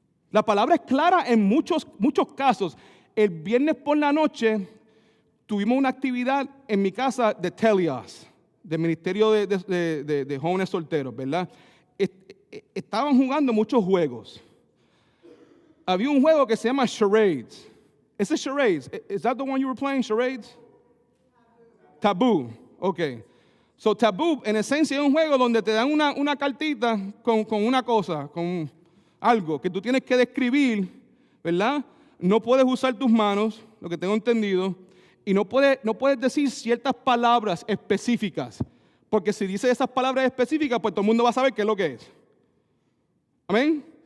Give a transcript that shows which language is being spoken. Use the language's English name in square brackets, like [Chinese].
[Spanish] La palabra es clara en muchos casos. El viernes por la noche tuvimos una actividad en mi casa de Telios, del Ministerio de Jóvenes Solteros, ¿verdad? Estaban jugando muchos juegos. Había un juego que se llama Charades. Ese [English] Charades, is that the one you were playing, Charades? Taboo, okay. [Spanish] So Taboo, en esencia, es un juego donde te dan una cartita con una cosa, con algo que tú tienes que describir, ¿verdad? No puedes usar tus manos, lo que tengo entendido, y no puedes decir ciertas palabras específicas, porque si dices esas palabras específicas, pues todo el mundo va a saber qué es lo que es. Amén.